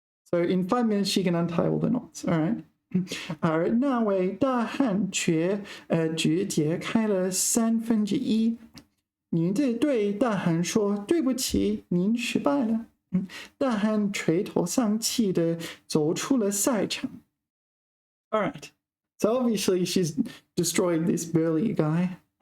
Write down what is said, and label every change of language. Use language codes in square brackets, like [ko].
[en] So in 5 minutes she can untie all the knots. All right. [zh] 而那位大汉却只解开了1/3。女子对大汉说：“对不起，您失败了。” 大汉垂头丧气地走出了赛场。 [en] All right, so obviously she's destroyed this burly guy.